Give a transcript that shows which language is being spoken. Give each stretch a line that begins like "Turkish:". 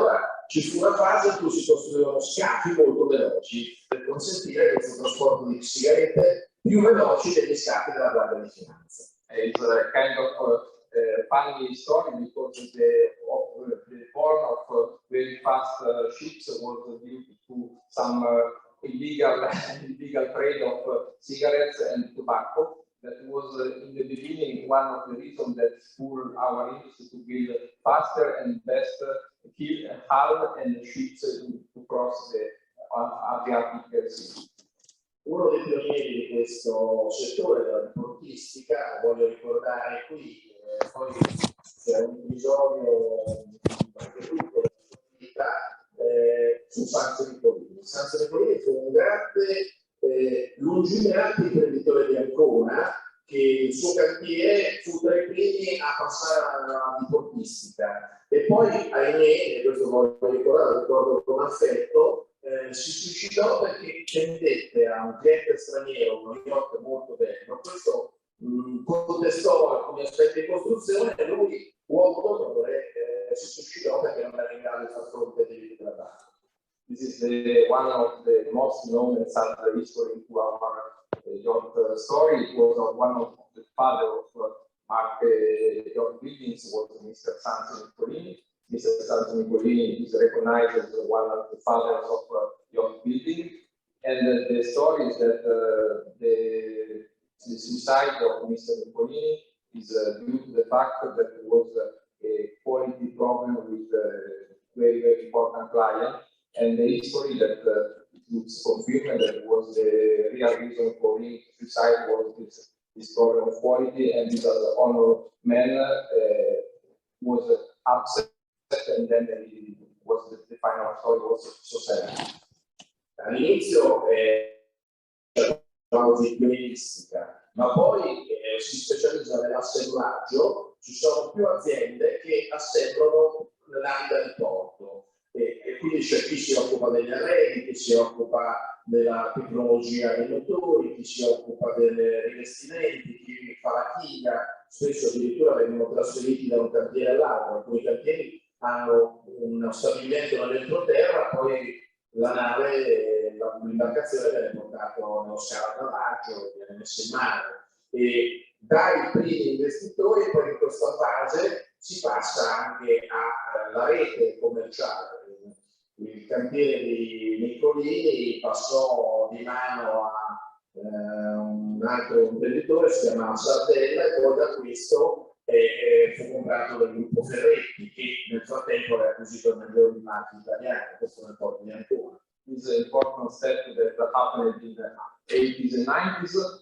Italian: Allora ci fu una fase in cui si costruivano scafi molto veloci per consentire questo trasporto di sigarette più veloci degli scafi della Guardia di Finanza.
English: It's a kind of funny story because the born of very fast ships was due to some illegal trade of cigarettes and tobacco. That was in the beginning one of the reasons that spurred our industry to build faster and best hull and ships to cross the Adriatic Sea.
Italian: Uno dei pionieri di questo settore della diportistica, voglio ricordare qui, poi c'è un episodio anche tutto della sua vita, su Sanzo Nicolini. Sanzo Nicolini fu un grande, lungimirante imprenditore di Ancona, che il suo cantiere fu tra i primi a passare alla diportistica. E poi, ahimè, e questo voglio ricordare, ricordo con affetto, si suicidò perché vendette a un cliente straniero uno yacht molto bello. Questo contestò alcuni aspetti di costruzione e lui, uomo d'onore, si suicidò perché non era in grado di far fronte ai debiti della banca.
English: This is one of the most known and sad history into our yacht story. It was one of the father of Marche yacht buildings was Mr. Sanzo Nicolini. Mr. Sanzo Nicolini is recognized as one of the fathers of yacht building. And the story is that the suicide of Mr. Nicolini is due to the fact that there was a quality problem with a very, very important client, and the history that it's confirmed that was the real reason for his suicide was this problem of quality, and this honor man was upset, and then the final story was so sad.
Italian: All'inizio di pionieristica, ma poi si specializza nell'assemblaggio. Ci sono più aziende che assemblano nell'ambito del porto, e quindi c'è chi si occupa degli arredi, chi si occupa della tecnologia dei motori, chi si occupa dei rivestimenti, chi fa la china. Spesso addirittura vengono trasferiti da un cantiere all'altro. Alcuni cantieri hanno uno stabilimento nell'entroterra, poi la nave, l'imbarcazione viene portata nello salvataggio, viene messa in mare, e dai primi investitori poi in questa fase si passa anche alla rete commerciale. Il cantiere di Nicolini passò di mano a un altro imprenditore, si chiamava Sardella, e poi da questo fu comprato dal gruppo Feretti, che nel frattempo aveva acquisito il miglior marchi italiano. Questo nel porto di Ancona.
English: This is an important step that happened in the 80s and 90s.